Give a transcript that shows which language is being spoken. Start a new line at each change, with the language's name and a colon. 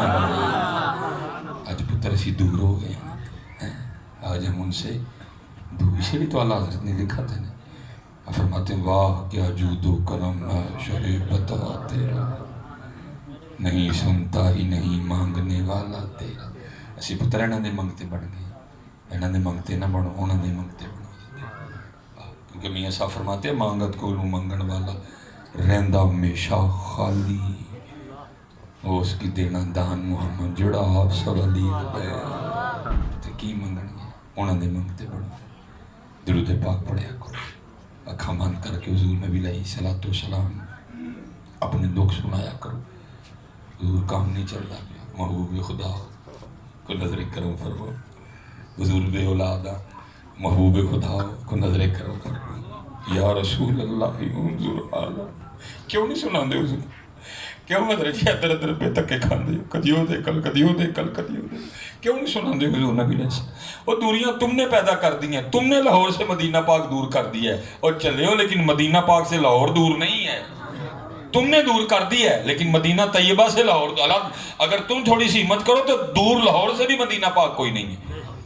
Punjabi: آج پتر اسی دور ہو گئے ہیں،
Urdu: آج ہم ان سے دور. اسی لیے تو اللہ حضرت نے لکھا تھا نا، فرماتے ہیں واہ کیا جود و کرم شریف بتا تیرا، نہیں سنتا ہی نہیں مانگنے والا تیرا.
Punjabi: اسی پتر انہاں دے منگتے بن گئے، انہاں دے منگتے نہ بنو، انہاں دے منگتے بنو.
Urdu: کیونکہ میاں صاحب فرماتے ہیں
Punjabi: مانگت کو لوں منگن والا رہندا ہمیشہ خالی، اس کی دینا دان محمد جڑا آپ سوالی تے کی منگن گے. انہاں دے منگتے بنو. درود پاک پڑھیا کرو، اکھاں بند کر کے حضور نبی علیہ الصلوۃ والسلام اپنے دکھ سنایا کرو.
Urdu: حضور کام نہیں چل رہا پیا، محبوب خدا کو نظر کرم فرماؤ. حضور بے اولاد محبوب خدا کو نظر کرم فرماؤ.
Arabic: یا رسول اللہ انظر حالا.
Punjabi: کیوں نہیں سنا دے حضور؟ کیوں حضرت جی ادھر ادھر پہ تکے کھاندے ہو، کدی ہو دے کل، کدی ہو دے کل، کدی ہو دے.
Urdu: کیوں نہیں سنا دے حضور نبی علیہ السلام؟ وہ دوریاں تم نے پیدا کر دی ہیں، تم نے لاہور سے مدینہ پاک دور کر دی ہے اور چلے ہو، لیکن مدینہ پاک سے لاہور دور نہیں ہے. تم نے دور کر دی ہے لیکن مدینہ طیبہ سے لاہور، اگر تم تھوڑی سی ہمت کرو تو دور لاہور سے بھی مدینہ پاک کوئی نہیں ہے.